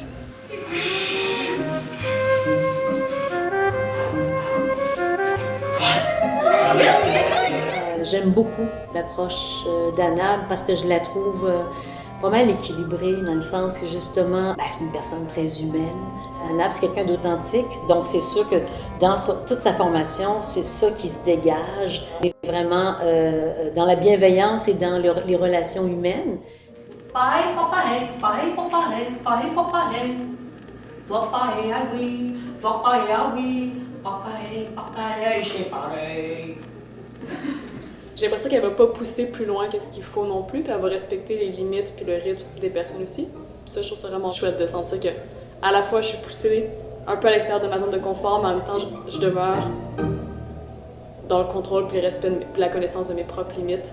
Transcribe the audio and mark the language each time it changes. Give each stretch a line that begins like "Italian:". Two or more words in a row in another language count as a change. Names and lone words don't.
French: J'aime beaucoup l'approche d'Anna parce que je la trouve pas mal équilibrée dans le sens que justement, c'est une personne très humaine. Anna, c'est quelqu'un d'authentique, donc c'est sûr que dans toute sa formation, c'est ça qui se dégage. Et vraiment dans la bienveillance et dans les relations humaines. Pai, papai, pai, papai, pai, papai. Papai, ah oui, papai, ah oui, papai, papai, c'est pareil. J'ai l'impression qu'elle va pas pousser plus loin que ce qu'il faut non plus, puis elle va respecter les limites puis le rythme des personnes aussi. Puis ça, je trouve ça vraiment chouette de sentir que à la fois je suis poussée un peu à l'extérieur de ma zone de confort, mais en même temps je demeure dans le contrôle puis le respect puis la connaissance de mes propres limites.